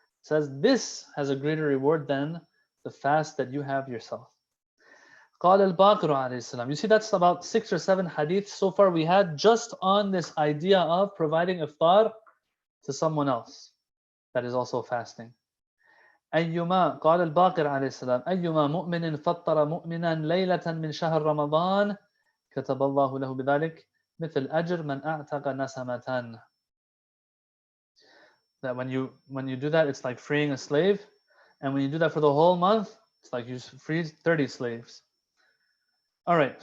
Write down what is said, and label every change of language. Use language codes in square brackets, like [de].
[en] It says this has a greater reward than the fast that you have yourself. [ar] قال الباقر عليه السلام. [en] You see, that's about 6 or 7 hadiths so far we had just on this idea of providing iftar to someone else that is also fasting. [ar] أيما قال الباقر عليه السلام أيما مؤمن فطر مؤمنا ليلة من شهر رمضان كتب الله له بذلك مثل أجر من أعتق نسمة. [en] That when you do that, it's like freeing a slave, and when you do that for the whole month, it's like you freed 30 slaves. All right.